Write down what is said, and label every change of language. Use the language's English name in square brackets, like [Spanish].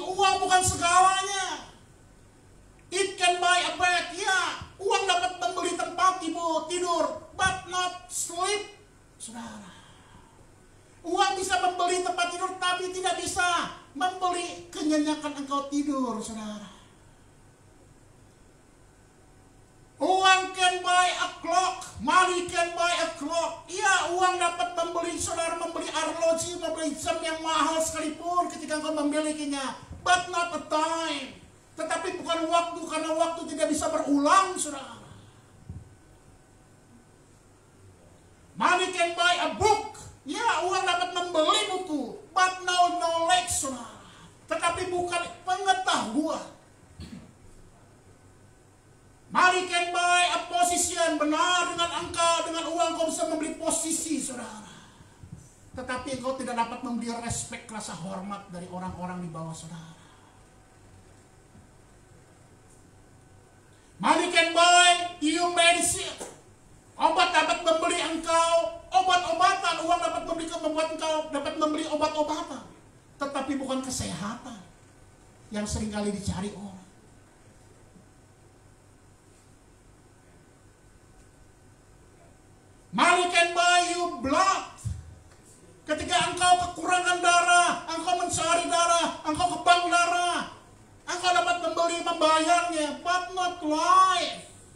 [Indonesian] Uang bukan segalanya. [English] It can buy a bed. [Indonesian] Ya, uang dapat membeli tempat tidur, [English] but not sleep, [Indonesian] saudara. Uang bisa membeli tempat tidur, tapi tidak bisa membeli kenyenyakan engkau tidur, saudara. [English] Uang can buy a clock, money can buy a clock. [Indonesian] Iya, uang dapat membeli, saudara, membeli arloji, membeli jam yang mahal sekalipun ketika engkau memilikinya, [English] but not a time. [Indonesian] Tetapi bukan waktu, karena waktu tidak bisa berulang, saudara. [English] Money can buy a book. [Indonesian] Ya, uang dapat membeli buku, [English] but no knowledge, saudara. [Indonesian] Tetapi bukan pengetahuan. [English] Money can buy a position. [Indonesian] Benar, dengan uang kau bisa membeli posisi, saudara. Tetapi engkau tidak dapat membeli respect, rasa hormat dari orang-orang di bawah saudara. [English] Money can buy you medicine. [Indonesian] Obat dapat membeli engkau obat-obatan. Uang dapat membuat engkau dapat membeli obat-obatan. Tetapi bukan kesehatan yang seringkali dicari orang. [English] Money can buy you blood. [Indonesian] Ketika engkau kekurangan darah, engkau mencari darah, engkau ke bank darah, engkau dapat membayarnya, [English] but not life.